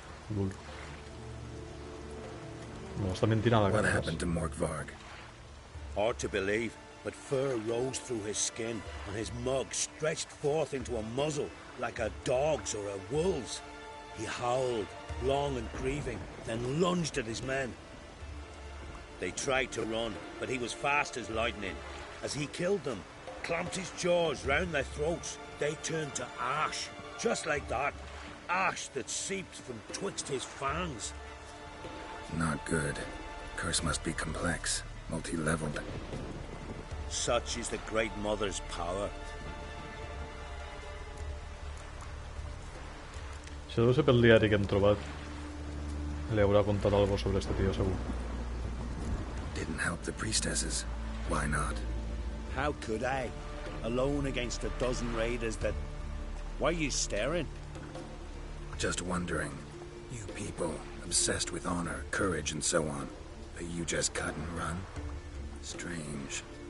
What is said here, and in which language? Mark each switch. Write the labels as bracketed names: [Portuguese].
[Spanish] No está mintiendo la cara. [English] What happened to Morkvarg? Hard to believe, but fur rose through his skin, and his mug stretched forth into a muzzle like a dog's or a wolf's. He howled, long and grieving, then lunged at his men. They tried to run, but he was fast as lightning. As he killed them, clamped his jaws round their throats, they turned to ash, just like that. Ash that seeped from twixt his fangs. Not good. Curse must be complex, multi-leveled. Such is the Great Mother's power. [Catalan] Si deu ser pel diari que hem trobat, li haurà contat algo sobre este tío, segur. [English] Didn't help the priestesses. Why not? How could I? Alone against a dozen raiders that... Why are you staring? Just wondering. You people, obsessed with honor, courage, and so on. But you just cut and run? Strange.